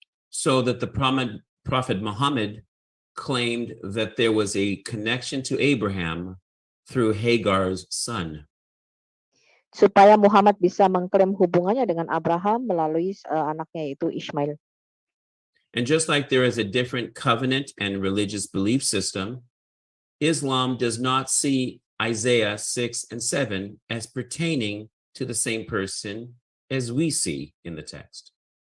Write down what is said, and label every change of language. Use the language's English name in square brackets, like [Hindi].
[English] So that the prophet Muhammad claimed that there was a connection to Abraham through Hagar's son. [Indonesian] Supaya Muhammad bisa mengklaim hubungannya dengan Abraham melalui anaknya yaitu Ishmael. [English] And just like there is a different covenant and religious belief system, Islam does not see Isaiah 6 and 7 as pertaining to the same person as we see in the text.